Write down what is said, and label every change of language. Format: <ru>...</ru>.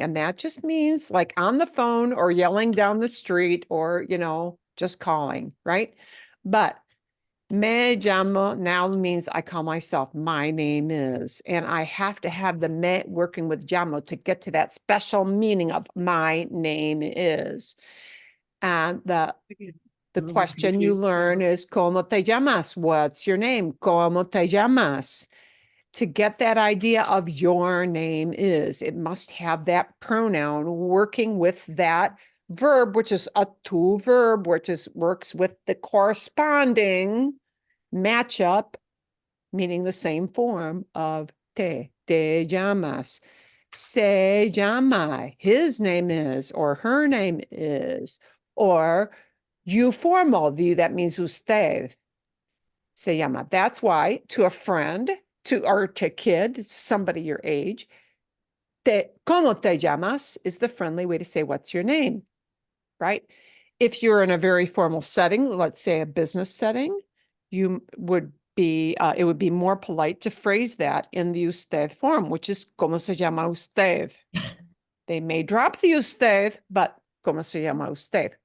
<en>And that just means like on the phone or yelling down the street or, you know, just calling, right? But</en> <es>me llamo</es> <en>now means I call myself, my name is, and I have to have the me working with llamo to get to that special meaning of my name is. And the question you learn is,</en> <es>¿Cómo te llamas?</es> <en>What's your name?</en> <es>¿Cómo te llamas?</es> <en>To get that idea of your name is, it must have that pronoun working with that verb, which is a tu verb, which is works with the corresponding matchup, meaning the same form of te llamas.</en> <es>Se llama,</es> <en>his name is, or her name is, or you formal, that means usted. Se llama. That's why to a friend, or to kid, somebody your age,</en> <es>¿Cómo te llamas?</es> <en>Is the friendly way to say, what's your name, right? If you're in a very formal setting, let's say a business setting, you would be, it would be more polite to phrase that in the usted form, which is</en> <es>¿Cómo se llama usted?</es> <en>They may drop the usted, but</en> <es>¿Cómo se llama usted?</es>